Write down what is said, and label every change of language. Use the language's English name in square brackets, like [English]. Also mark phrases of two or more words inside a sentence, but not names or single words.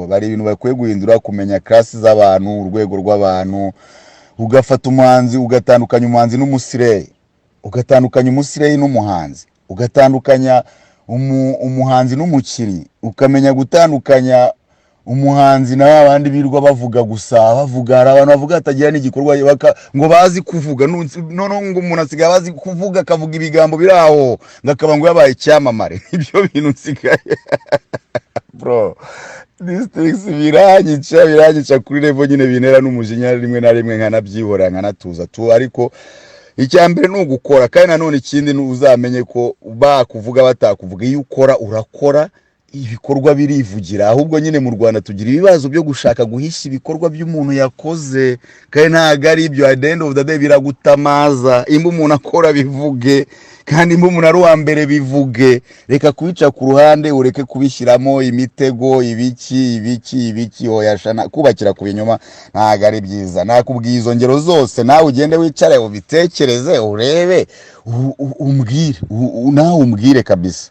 [Kinyarwanda] Bari ibintu bakwiye guhindura, kumenya class z'abantu, urwego rw'abantu, ugafata umuhanzi ugatandukanya umuhanzi n'umusireyi, ugatandukanya umusireyi n'umuhanzi, ugatandukanya umuhanzi n'umukinnyi, ukamenya gutandukanya umuhanzi na abandi birwa bavuga gusa, hari abantu bavuga atagira n'igikorwa ngo bazi kuvuga, none ngo umuntu asigaye bazi kuvuga, akavuga ibigambo biraho ngakaba ngo yabaye icyamamare. Ibyo bintu nsigaye bro, [English] these things [Kinyarwanda] biranyica kuri level nyine, binera n'umujinya rimwe na rimwe, nkanabyihora nkanatuza tu. Ariko icyambere ni ugukora, kandi nanone ikindi ni uzamenye ko bakuvuga batakuvuga, iyo ukora urakora, ibikorwa birivugira. Ahubwo nyine mu Rwanda tugira ibibazo byo gushaka guhisha ibikorwa by'umuntu yakoze, kandi ntago ari ibyo. [English] At the end of the day [Kinyarwanda] biragutamaza, imba umuntu akora bivuge, kandi imba umuntu ari uwa mbere bivuge. Reka kubica ku ruhande, ureke kubishyiramo imitego, ibiki oyashana kubakira ku binyoma, ntago ari byiza. Nakubwiye izo ngero zose, nawe ugende wicare ubitekereze, urebe, umbwire kabisa.